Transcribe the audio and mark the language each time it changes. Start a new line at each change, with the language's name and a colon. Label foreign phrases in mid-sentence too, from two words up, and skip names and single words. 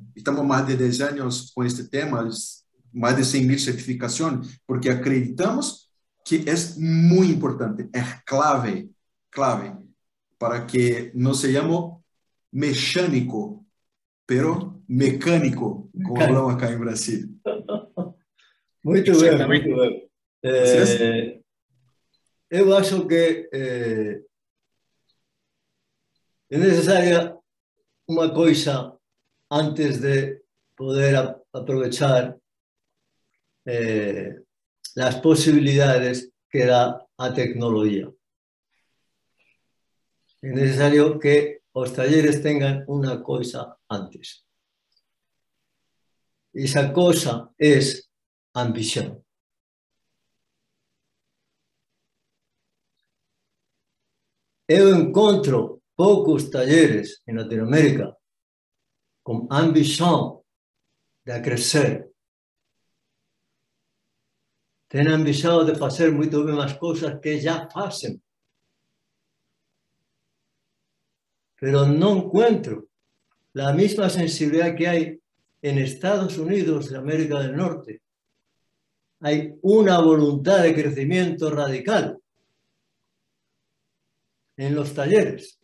Spanish: Estamos más de 10 años con este tema, más de 100.000 certificaciones, porque acreditamos que es muy importante, es clave para que no seamos mecánico, pero mecánico, como hablamos acá en Brasil.
Portuguese: Muito bem, muito bem. Eu acho que é necessária uma coisa antes de poder
Spanish: aprovechar las posibilidades que da a tecnología. Es necesario que los talleres tengan una cosa antes. Esa cosa es ambición.
Portuguese: Eu encontro poucos
Spanish: talleres en Latinoamérica con ambición de crecer. Ten ambición
Portuguese: de facer muito bem as coisas que já fazem.
Spanish: Pero no encuentro la misma sensibilidad que hay en Estados Unidos de América del Norte. Hay una voluntad de crecimiento radical en los talleres.